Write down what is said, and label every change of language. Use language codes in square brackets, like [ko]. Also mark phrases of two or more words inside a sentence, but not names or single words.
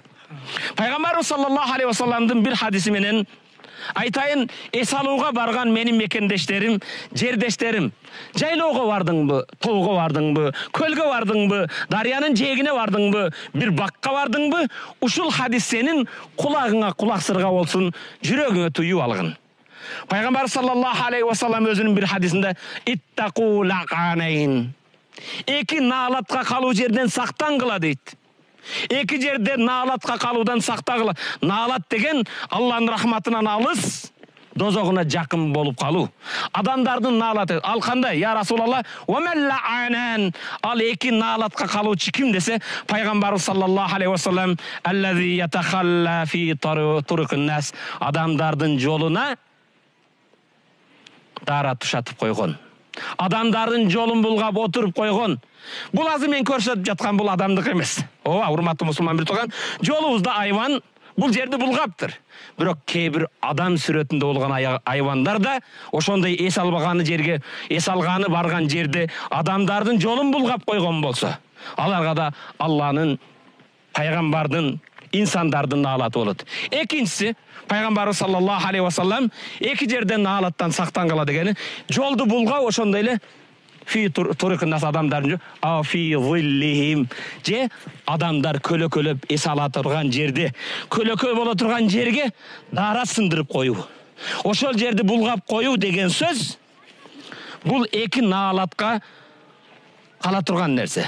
[ky] Пайгамбарыбыз [ar] صلى الله عليه وسلم [ky] бир хадиси менен айтайын, эс алууга барган менин мекендештерим, жердештерим, жайлоого бардыңбы, тоого бардыңбы, көлгө бардыңбы, дарыянын жээгине бардыңбы, бир бакка бардыңбы, ушул хадис сенин кулагыңа кулак сырга болсун, жүрөгүңө туюп алгын. Пайгамбар [ar] صلى الله عليه وسلم [ky] өзүнүн бир хадисинде [ar] اتقوا اللاعنين, [ky] эки наалатка калуу жерден сактангыла дейт. Эки жерде наалатка калуудан сактагыла. Наалат деген Аллахтын рахматынан алыс, дозогуна жакын болуп калуу. Адамдардын наалаты ал кандай? [ar] يا رسول الله وما اللاعنان, [ky] ал эки наалатка калуучу ким десе, пайгамбарыбыз [ar] صلى الله عليه وسلم الذي يتخلى في طرق الناس, [ky] адамдардын жолуна дара тушатып койгон. Адамдардын жолун булгап отуруп койгон. Бул азыр мен көрсөтүп жаткан бул адамдык эмес. Ооба, урматтуу мусулман бир тууган, жолубузда айван бул жерди булгаптыр. Бирок кээ бир адам сүрөтүндө болгон айвандар да ошондой эс албаганы жерге, эс алганы барган жерде адамдардын жолун булгап койгон болсо, аларга да Алланын, пайгамбардын, инсандардын наалаты болот. Экинчиси, пайгамбарыбыз [ar] صلى الله عليه وسلم [ky] эки жерден наалаттан сактангыла дегени, жолду булгап ошондой эле [ar] في طرق الناس, [ky] адамдардын [ar] أو في ظلهم, [ky] же адамдар көлөкөлөп эс ала турган жерде, көлөкө боло турган жерге дара сындырып коюу. Ошол жерди булгап коюу деген сөз бул эки наалатка кала турган нерсе.